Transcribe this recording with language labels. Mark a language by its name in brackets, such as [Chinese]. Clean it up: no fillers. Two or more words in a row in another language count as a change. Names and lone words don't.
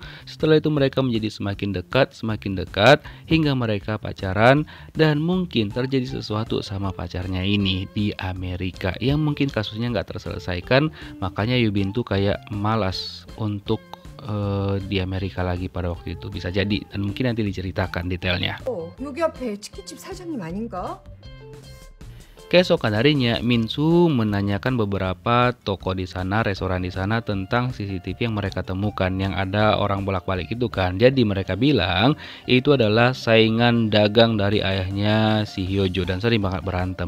[Indonesian] Setelah itu mereka menjadi semakin dekat hingga mereka pacaran, dan mungkin terjadi sesuatu sama pacarnya ini di Amerika yang mungkin kasusnya nggak terselesaikan. Makanya Yubin tuh kayak malas untuk di Amerika lagi pada waktu itu, bisa jadi, dan mungkin nanti diceritakan detailnya. [Korean] 여기 앞에 치킨집 사장님 아닌가? [Indonesian] Keesokan harinya Minsu menanyakan beberapa toko di sana, restoran di sana tentang CCTV yang mereka temukan yang ada orang bolak-balik itu kan. Jadi mereka bilang itu adalah saingan dagang dari ayahnya si Hyojo dan sering banget berantem.